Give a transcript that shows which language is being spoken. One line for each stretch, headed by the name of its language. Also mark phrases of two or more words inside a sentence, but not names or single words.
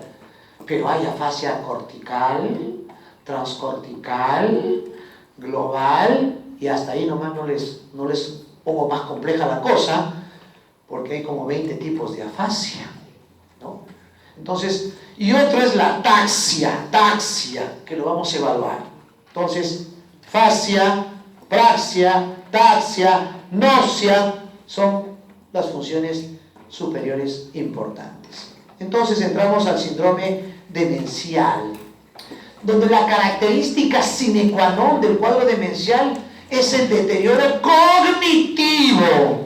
Spanish: Pero hay afasia cortical, transcortical, global, y hasta ahí nomás no les pongo más compleja la cosa, porque hay como 20 tipos de afasia, ¿no? Entonces, y otro es la taxia, que lo vamos a evaluar. Entonces, fascia, praxia, taxia, noxia, son las funciones superiores importantes. Entonces entramos al síndrome demencial, donde la característica
Latin: sine qua non
Spanish: del cuadro demencial es el deterioro cognitivo.